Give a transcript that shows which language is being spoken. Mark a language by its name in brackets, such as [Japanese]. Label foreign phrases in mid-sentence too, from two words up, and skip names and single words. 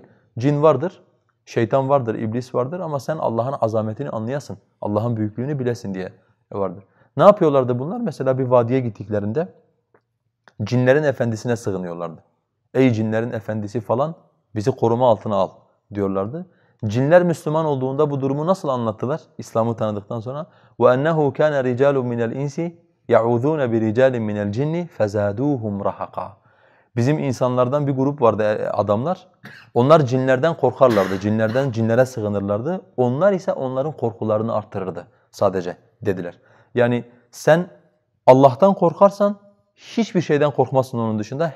[Turkish] Cin vardır, şeytan vardır, iblis vardır ama sen Allah'ın azametini anlayasın, Allah'ın büyüklüğünü bilesin diye vardır. Ne yapıyorlardı bunlar? Mesela bir vadiye gittiklerinde cinlerin efendisine sığınıyorlardı. Ey cinlerin efendisi falan bizi koruma altına al diyorlardı. Cinler Müslüman olduğunda bu durumu nasıl anlattılar? İslam'ı tanıdıktan sonra [Arabic] وَاَنَّهُ كَانَ رِجَالٌ مِنَ الْاِنْسِ يَعُوذُونَ بِرِجَالٍ مِنَ الْجِنِّ فَزَادُوهُمْ رَحَقًا. [Turkish] Bizim insanlardan bir grup vardı adamlar. Onlar cinlerden korkarlardı. Cinlere sığınırlardı. Onlar ise onların korkularını arttırırdı sadece dediler. Yani sen Allah'tan korkarsan hiçbir şeyden korkmazsın onun dışında.